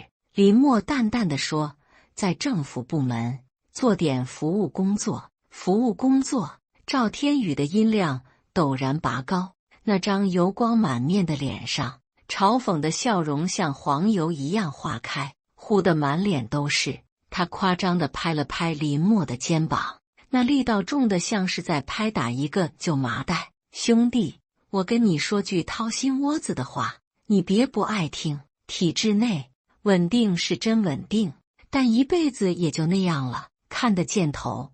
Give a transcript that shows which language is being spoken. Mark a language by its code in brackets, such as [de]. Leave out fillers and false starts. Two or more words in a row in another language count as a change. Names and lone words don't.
[zh] 林默淡淡地說，在政府部門做點服務工作。服務工作。趙天宇的音量陡然拔高，那張油光滿面的臉上，嘲諷的笑容像黃油一樣化開，糊得滿臉都是。他誇張地拍了拍林默的肩膀，那力道重得像是在拍打一個舊麻袋。兄弟，我跟你說句掏心窩子的話，你別不愛聽。體制內穩定是真穩定，但一輩子也就那樣了，看得見頭。